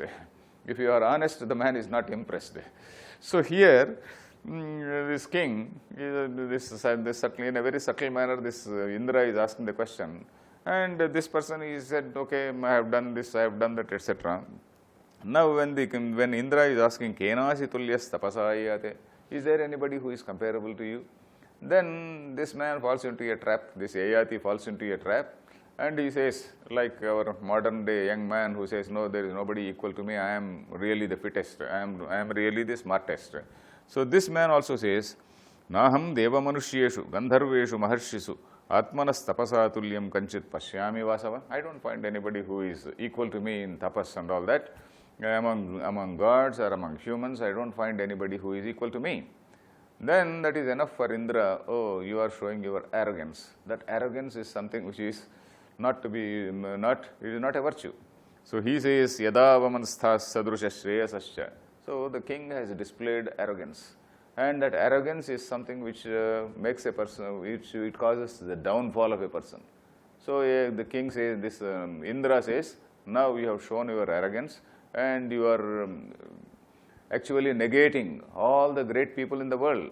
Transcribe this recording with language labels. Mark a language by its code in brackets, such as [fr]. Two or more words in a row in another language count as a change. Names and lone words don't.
[en] If you are honest, the man is not impressed. So here, this king, this certainly in a very subtle manner, this Indra is asking the question, and this person is said, okay, I have done this, I have done that, etc. Now when Indra is asking, [sa] Kenasi tulyas tapasayate, [en] is there anybody who is comparable to you? Then this man falls into a trap, this Yayati falls into a trap, and he says, like our modern day young man who says, no, there is nobody equal to me, I am really the fittest, I am really the smartest. So this man also says, [sa] Naham deva manusheshu, gandharveshu maharshisu, atmanas tapasatulyam kanchit pashyami vasava. [en] I don't find anybody who is equal to me in tapas and all that. Among gods or among humans, I don't find anybody who is equal to me. Then that is enough for Indra. Oh, you are showing your arrogance. That arrogance is something which is not to be, it is not a virtue. So he says, [sa] Yada vamanstha sadrusha shreyasascha. [en] So the king has displayed arrogance. And that arrogance is something which makes a person, it causes the downfall of a person. So the king says, this Indra says, now you have shown your arrogance and you are actually negating all the great people in the world.